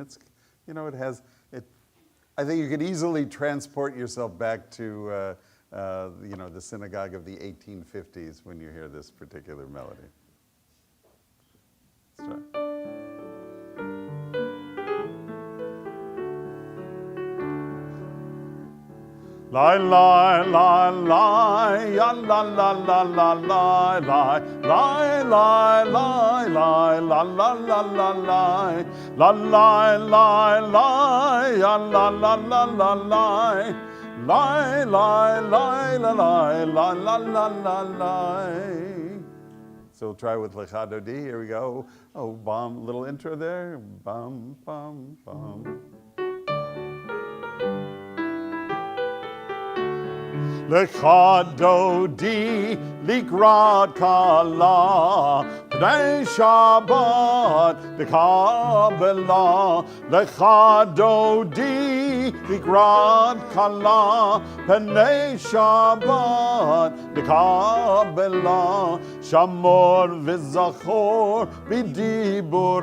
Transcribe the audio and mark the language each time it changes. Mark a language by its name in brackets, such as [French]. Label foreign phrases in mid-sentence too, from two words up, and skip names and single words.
[English] It's, I think you could easily transport yourself back to the synagogue of the 1850s when you hear this particular melody. Let's try. Lie, lie, lie, lie, ya la la la la lie, lie, lie, lie, lie, lie, la la la la lie, la lie, lie, lie, ya la la la la lie, lie, lie, lie, la lie, la la la la lie. So we'll try with Lecha Dodi. Here we go. Oh, bum, little intro there. Bum, bum, bum. [Hebrew] לכה דודי לקראת כלה פני שבת נקבלה לכה דודי לקראת כלה פני שבת נקבלה שמור וזכור בדבור